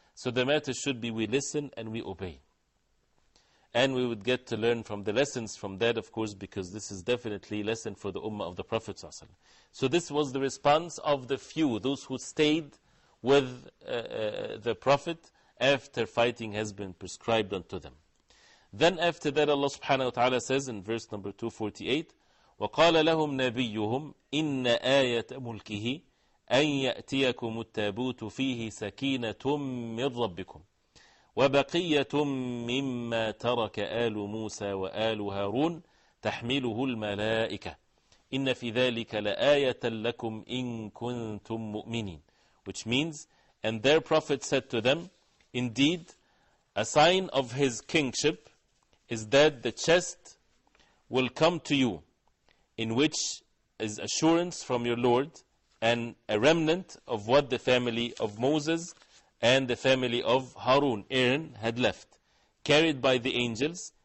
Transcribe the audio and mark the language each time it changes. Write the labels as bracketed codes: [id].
[en] So the matter should be, we listen and we obey. And we would get to learn from the lessons from that, of course, because this is definitely a lesson for the ummah of the Prophet ﷺ. So this was the response of the few, those who stayed with the Prophet after fighting has been prescribed unto them. Then after that, Allah subhanahu wa ta'ala says in verse number 248, [ar] وَقَالَ لَهُمْ نَبِيُّهُمْ إِنَّ آيَةَ مُلْكِهِ أَنْ يَأْتِيَكُمُ التَّابُوتُ فِيهِ سَكِينَةٌ مِّن رَبِّكُمْ وَبَقِيَّةٌ مِّمَّا تَرَكَ آلُ مُوسَى وَآلُ هَارُونَ تَحْمِلُهُ الْمَلَائِكَةُ إِنَّ فِي ذَلِكَ لَآيَةً لَكُمْ إِن كُنتُم مُؤْمِنِينَ. [en] Which means, and their prophet said to them, indeed, a sign of his kingship is that the chest will come to you, in which is assurance from your Lord, and a remnant of what the family of Moses and the family of Harun, Aaron, had left, carried by the angels.